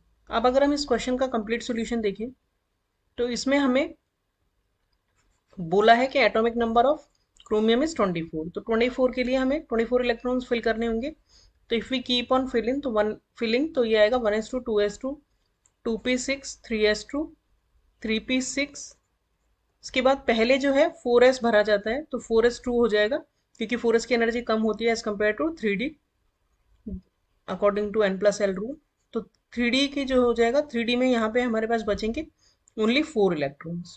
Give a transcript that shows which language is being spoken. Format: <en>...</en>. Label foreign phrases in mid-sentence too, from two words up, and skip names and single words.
<hi>अब अगर हम इस क्वेश्चन का</hi> <en>complete solution</en> <hi>देखें तो इसमें हमें बोला है कि</hi> <en>atomic number of chromium is 24,</en> <hi>तो 24 के लिए हमें 24</hi> <en>electrons fill</en> <hi>करने होंगे। तो</hi> <en>if we keep on filling</en> <hi>तो ये आएगा 1s2 2s2 2p6 3s2 3p6। इसके बाद पहले जो है 4s भरा जाता है तो 4s2 हो जाएगा, क्योंकि 4s की एनर्जी कम होती है</hi> <en>as compare to 3d according to n+l rule.</en> <hi>तो 3d की जो हो जाएगा, 3d में यहाँ पे हमारे पास बचेंगे</hi> <en>only 4 electrons.</en>